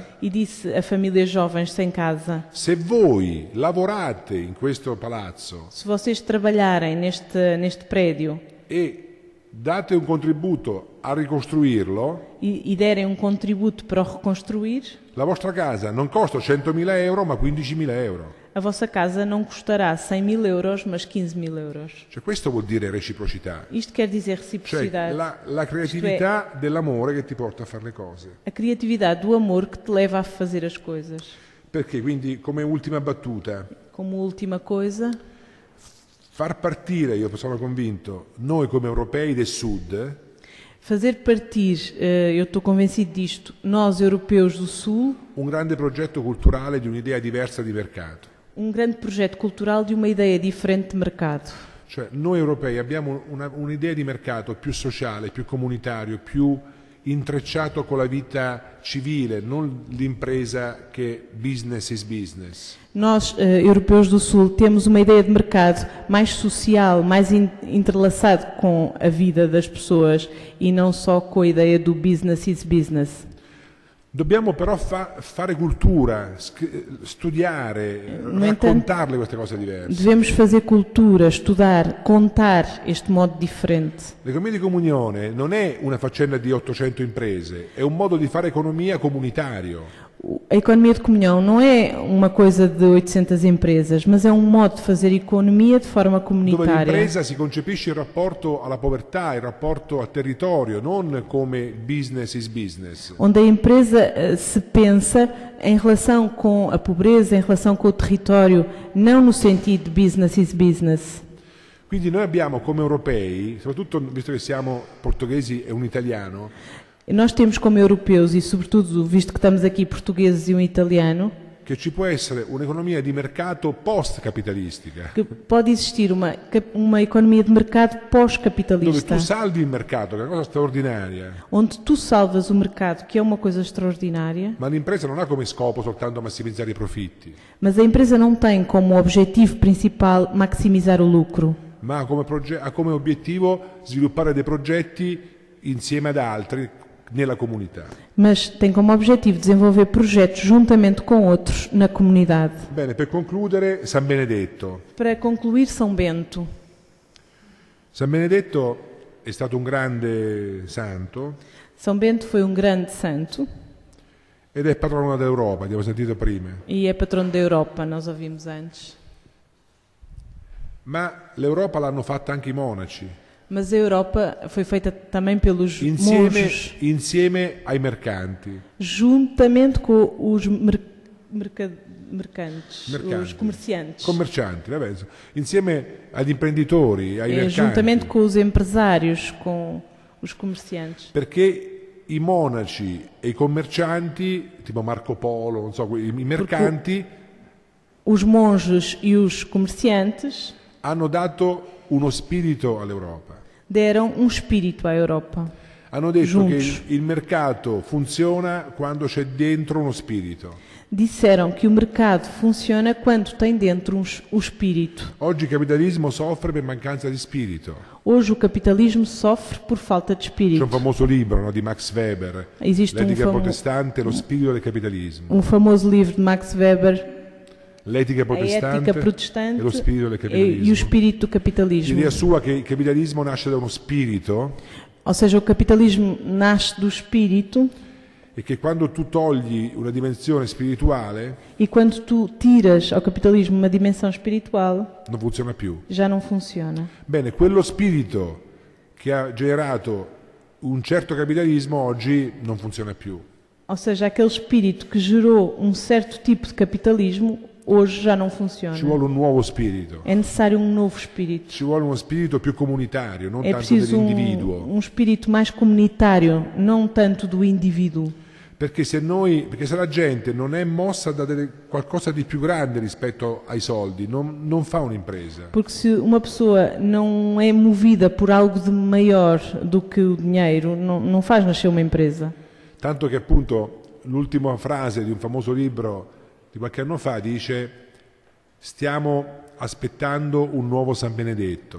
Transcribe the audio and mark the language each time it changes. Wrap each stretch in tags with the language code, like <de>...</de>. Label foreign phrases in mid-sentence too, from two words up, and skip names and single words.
<pt>e disse a famílias jovens sem casa:</pt> <it>se voi lavorate in questo palazzo</it> <pt>se vocês trabalharem neste prédio</pt> <it>e date un contributo a ricostruirlo,</it> <pt>e derem um contributo para o reconstruir,</pt> <it>la vostra casa non costa 100.000 euro ma 15.000 euro.</it> <pt>a vossa casa não custará 100.000 euros, mas 15.000 euros.</pt> <it>Cioè, questo vuol dire reciprocità,</it> <pt>Isto quer dizer</pt> <it>cioè</it> <pt>reciprocidade.</pt> <it>la creatività dell'amore che ti porta a fare le cose.</it> <pt>A criatividade do amor que te leva a fazer as coisas.</pt> <it>Perché quindi, come ultima battuta,</it> <pt>Como última coisa,</pt> <it>far partire, io sono convinto, noi come europei del Sud,</it> <pt>fazer partir, eu estou convencido disto, nós europeus do Sul,</pt> <it>un grande progetto culturale di un'idea diversa di mercato.</it> <pt>um grande projeto cultural de uma ideia diferente de mercado.</pt> <it>Cioè, noi europei abbiamo un'idea di mercato più sociale, più comunitario, più intrecciato con la vita civile, non l'impresa che</it> <en>business is business.</en> <pt>Nós, europeus do Sul, temos uma ideia de mercado mais social, mais entrelaçado com a vida das pessoas e não só com a ideia do</pt> <en>business is business.</en> <it>Dobbiamo però fare cultura, studiare, No raccontarle queste cose diverse.</it> <pt>Devemos fazer cultura, estudar, contar este modo diferente.</pt> <it>L'economia di comunione non è una faccenda di 800 imprese, è un modo di fare economia comunitario.</it> <pt>A economia de comunhão não é uma coisa de 800 empresas, mas é um modo de fazer economia de forma</pt> <it>dove</it> <pt>comunitária.</pt> <it>l'impresa si concepisce il rapporto alla povertà, il rapporto al territorio, non come</it> <en>business is business.</en> <pt>Onde a empresa se pensa em relação com a pobreza, em relação com o território, não no sentido de</pt> <en>business is business.</en> <it>Quindi noi abbiamo come europei, soprattutto visto che siamo portoghesi e un italiano,</it> <pt>E nós temos como europeus, e sobretudo visto que estamos aqui portugueses e um italiano,</pt> <it>che ci può essere un'economia di mercato post-capitalistica,</it> <pt>que pode existir uma economia de mercado</pt> <it>dove</it> <pt>pós-capitalista,</pt> <it>tu salvi il mercato, che è una cosa straordinaria,</it> <pt>onde tu salvas o mercado, que é uma coisa extraordinária,</pt> <it>ma l'impresa non ha come scopo soltanto massimizzare i profitti,</it> <pt>mas a empresa não tem como objetivo principal maximizar o lucro,</pt> <it>ma ha come obiettivo sviluppare dei progetti insieme ad altri nella comunità.</it> <pt>mas tem como objetivo desenvolver projetos juntamente com outros na comunidade.</pt> <it>Bene, per concludere, San Benedetto.</it> <pt>Para concluir, São Bento.</pt> <it>San Benedetto è stato un grande santo</it> <pt>São Bento foi um grande santo</pt> <it>ed è patrono d'Europa, abbiamo sentito prima.</it> <pt>e é patrono da Europa, nós ouvimos antes.</pt> <it>Ma l'Europa l'hanno fatta anche i monaci,</it> <pt>Mas a Europa foi feita também pelos monges,</pt> <it>insieme ai mercanti.</it> <pt>juntamente com os mercantes, os comerciantes.</pt> <it>Commercianti, vabbè, insieme agli imprenditori, ai mercanti.</it> <pt>Juntamente com os empresários, com os comerciantes.</pt> <it>Perché i monaci e i commercianti, tipo Marco Polo, non so, i mercanti,</it> <pt>Os monges e os comerciantes</pt> <it>hanno dato uno spirito all'Europa.</it> <pt>deram um espírito à Europa.</pt> <it>Hanno detto</it> <pt>Juntos.</pt> <it>che il mercato funziona quando c'è dentro uno spirito.</it> <pt>Disseram que o mercado funciona quando tem dentro o espírito.</pt> <it>Oggi il capitalismo soffre per mancanza di spirito.</it> <pt>Hoje o capitalismo sofre por falta de</pt> <it>C'è un</it> <pt>espírito.</pt> <it>famoso libro, no, di Max Weber,</it> <pt>Esiste</pt> <it>L'etica protestante e lo spirito del capitalismo.</it> <pt>um famoso livro de Max Weber,</pt> <it>L'etica</it> <pt>A</pt> <it>protestante</it> <pt>Ética Protestante</pt> <it>e lo spirito del</it> <pt>e o</pt> <it>capitalismo.</it> <pt>espírito do capitalismo.</pt> <it>L'idea sua che il capitalismo nasce da uno spirito</it> <pt>Ou seja, o capitalismo nasce do espírito</pt> <it>e che quando tu togli una dimensione spirituale</it> <pt>e quando tu tiras ao capitalismo uma dimensão espiritual,</pt> <it>non funziona più.</it> <pt>já não funciona.</pt> <it>Bene, quello spirito che ha generato un certo capitalismo oggi non funziona più.</it> <pt>Ou seja, aquele espírito que gerou um certo tipo de capitalismo, hoje já não funciona.</pt> <it>Ci vuole un nuovo spirito.</it> <pt>É necessário um novo espírito.</pt> <it>Ci vuole uno spirito più comunitario, non</it> <pt>É</pt> <it>tanto</it> <pt>preciso</pt> <it>dell'individuo.</it> <pt>um espírito mais comunitário, não tanto do indivíduo.</pt> <it>Perché se la gente non è mossa da qualcosa di più grande rispetto ai soldi, non fa un'impresa.</it> <pt>Porque se uma pessoa não é movida por algo de maior do que o dinheiro, não faz nascer uma empresa.</pt> <it>Tanto che appunto l'ultima frase di un famoso libro di qualche anno fa dice: stiamo aspettando un nuovo San Benedetto.</it>